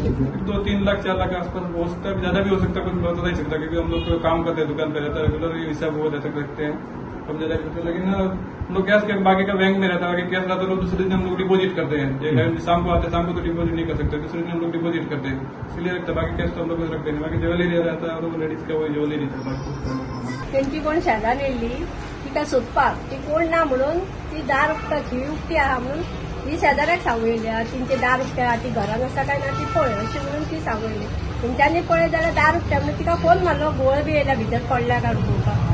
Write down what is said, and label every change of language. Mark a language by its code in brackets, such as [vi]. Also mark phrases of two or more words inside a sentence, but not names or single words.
[hi] 2-3 लाख 4 लाख के आसपास हो सकता है, ज्यादा भी हो सकता है, कुछ बता नहीं सकता क्योंकि हम लोग तो काम करते हैं दुकान पे रहता है रेगुलर, ये हिसाब वो रहता रखते हैं कम ज्यादा करते हैं। लेकिन हम लोग कैश के बाकी का बैंक में रहता है, कैश रहता है तो दूसरे दिन हम लोग डिपोजिट करते हैं। शाम को आते हैं, शाम को तो डिपोजिट नहीं कर सकते, दूसरे दिन हम लोग डिपोजिट करते हैं, इसलिए रखते हैं। बाकी कैश तो हम लोग रखते हैं, बाकी ज्वेलरी रहता है और लेडीज का वही ज्वेलरी था। बाकी [kok] त्यांची कोण शेजारी येयली तिका सोदपाक, ती कोण ना म्हणून ती 10 रुपयाची ही उक्ती आहा म्हणून ही शेजाऱ्याक सांगयली, तिंचे 10 रुपया ती घरान आसा काय ना ती पळय अशी म्हणून ती सांगयली। तेंच्यांनी पळय जाल्यार 10 रुपया म्हणून तिका फोन मारलो, गोळ बी येयला भितर पडल्या काय पळोवपाक।